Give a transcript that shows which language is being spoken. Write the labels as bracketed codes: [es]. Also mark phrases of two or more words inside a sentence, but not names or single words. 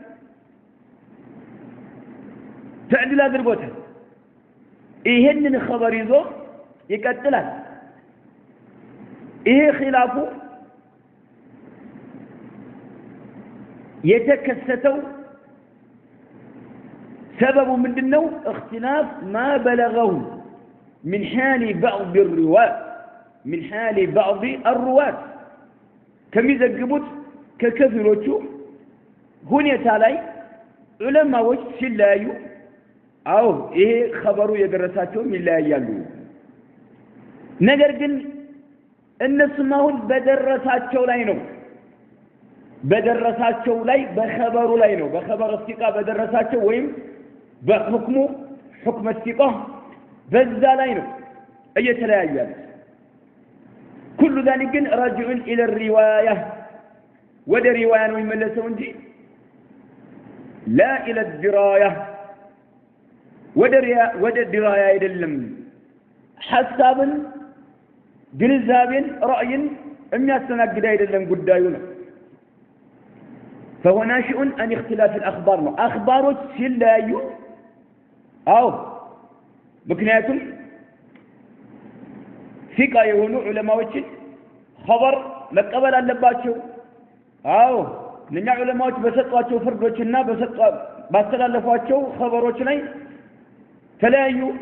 [am] ተዕዲል አድርጎታል ይሄንን ኸበር ይዞ ይቀጥላል ይሄ ኺላፉ የተከሰተው سبب ምንድነው [ar] اختلاف ما بلغه من حال بعض الرواة [am] من حال بعض الرواة ከሚዘግቡት ከከፊሎቹ ሁኔታ ላይ ዑለማዎች ሲለያዩ አው ይሄ ኸበሩ የደረሳቸው ይለያያሉ ነገር ግን እነሱም አሁን በደረሳቸው ላይ ነው በደረሳቸው ላይ በኸበሩ ላይ ነው በኸበር እስቲቃ በደረሳቸው ወይም በሁክሙ ሁክም እስቲቃ በዛ ላይ ነው እየተለያዩ ያሉት [ar] كل ذلك راجع الى الروايه [am] ወደ ሪዋያ ነው የሚመለሰው እንጂ [ar] لا الى الدرايه [am] ወደ ድራያ አይደለም ሐሳብን ግንዛቤን ራእይን የሚያስተናግድ አይደለም ጉዳዩ ነው [ar] فهو ناشئ عن اختلاف الاخبار اخبارات [am] ሲለያዩ አው ምክንያቱም ፊቃ የሆኑ ዑለማዎችን ኸበር መቀበል አለባቸው አው እነኛ ዑለማዎች በሰጧቸው ፍርዶችና ባስተላለፏቸው ኸበሮች ላይ ተለያዩ